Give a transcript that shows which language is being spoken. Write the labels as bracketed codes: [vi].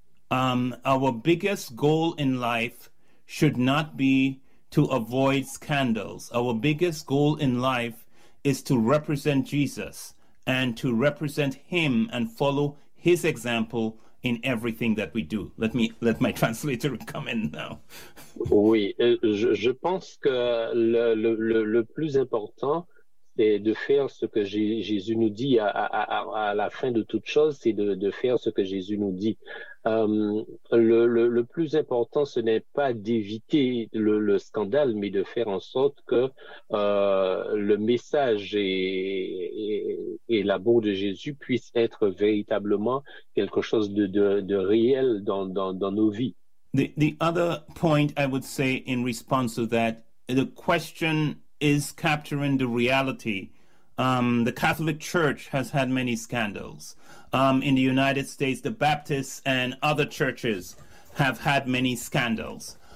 [en] Our biggest goal in life should not be to avoid scandals. Our biggest goal in life is to represent Jesus and to represent him and follow his example in everything that we do. Let me let my translator come in now. [fr] Oui, je pense que le plus important, c'est de faire ce que Jésus nous dit à la fin de toute chose, c'est de faire ce que Jésus nous dit. Le plus important, ce n'est pas d'éviter le scandale, mais de faire en sorte que le message et l'amour de Jésus puissent être véritablement quelque chose de réel dans nos vies. [en] The other point I would say in response to that, the question is capturing the reality. The Catholic Church has had many scandals. In the United States, the Baptists and other churches have had many scandals.